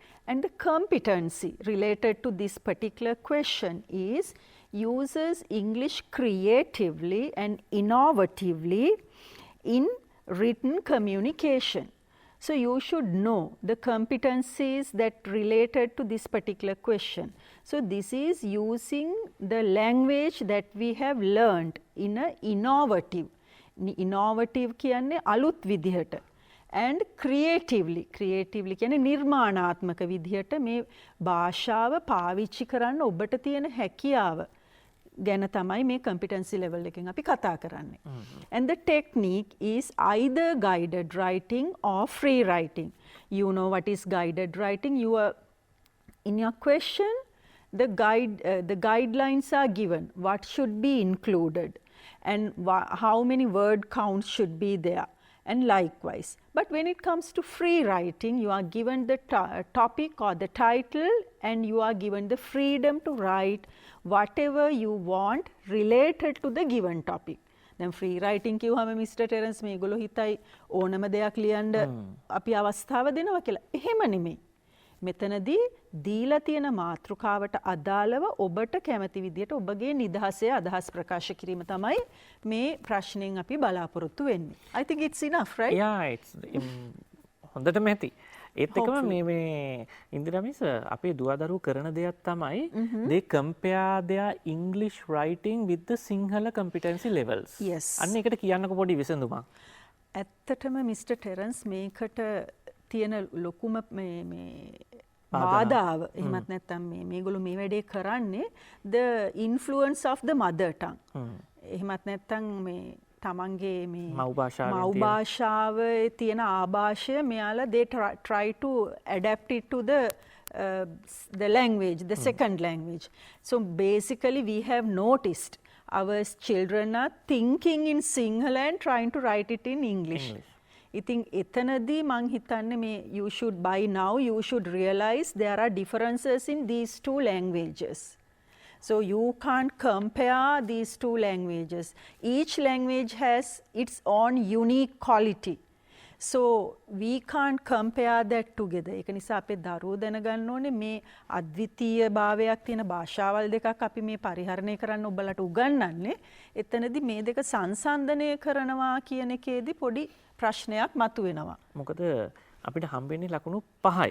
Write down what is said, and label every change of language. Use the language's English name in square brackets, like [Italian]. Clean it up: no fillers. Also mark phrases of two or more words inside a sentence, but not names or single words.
[English] And the competency related to this particular question is uses English creatively and innovatively in written communication. So you should know the competencies that related to this particular question. So this is using the language that we have learned in a innovative [Sinhala] කියන්නේ අලුත් විදිහට [English] and creatively [Sinhala] කියන්නේ නිර්මාණාත්මක විදිහට මේ භාෂාව පාවිච්චි කරන්න ඔබට තියෙන හැකියාව ගැන තමයි මේ [English] competency level [Sinhala] එකෙන් අපි කතා කරන්නේ. [English] And the technique is either guided writing or free writing. You know what is guided writing? You are in your question, the guidelines are given. What should be included and how many word counts should be there, and likewise. But when it comes to free writing, you are given the topic or the title and you are given the freedom to write whatever you want related to the given topic. [Sinhala] දැන් free writing කිව්වම Mr. Terrence මේගොල්ලෝ හිතයි ඕනම දෙයක් ලියන්න අපි අවස්ථාව දෙනවා කියලා. එහෙම නෙමෙයි. මෙතනදී දීලා තියෙන මාතෘකාවට අදාළව ඔබට කැමති විදියට ඔබගේ නිදහසේ අදහස් ප්‍රකාශ කිරීම තමයි මේ ප්‍රශ්නෙන් අපි බලාපොරොත්තු වෙන්නේ. [English] I think it's enough, right? Yeah, it's [Sinhala] හොඳටම ඇති. ඒත් එකම මේ ඉන්දිරා මිස් අපේ දුවදරුවෝ කරන දෙයක් තමයි [English] they compare their English writing with the Sinhala competency levels. Yes. [Sinhala] අන්න ඒකට කියන්නකො පොඩි විසඳුමක්. ඇත්තටම Mr. Terrence මේකට තියෙන ලොකුම මේ බාධාව එහෙමත් නැත්නම් මේගොල්ලෝ මේ වැඩේ කරන්නේ [English] the influence of the mother tongue. [Sinhala] එහෙමත් නැත්නම් මේ තමන්ගේ මේ මව් භාෂාවේ තියෙන ආభాෂය මෙයාලා [English] they try to adapt it to the language, the second language. So basically we have noticed our children are thinking in Sinhala and trying to write it in English. [Sinhala] ඉතින් එතනදී මං හිතන්නේ මේ [English] you should by now you should realize there are differences in these two languages. So you can't compare these two languages. Each language has its own unique quality. So we can't compare that together. [Sinhala] ඒක නිසා අපේ දරුවෝ දැනගන්න ඕනේ මේ අද්විතීය භාවයක් තියෙන භාෂාවල් දෙකක් අපි මේ පරිහරණය කරන්න ඔබලට උගන්වන්නේ. එතනදී මේ දෙක සංසන්දනය කරනවා කියන එකේදී පොඩි ප්‍රශ්නයක් මතුවෙනවා. මොකද අපිට හම්බෙන්නේ ලකුණු 5යි.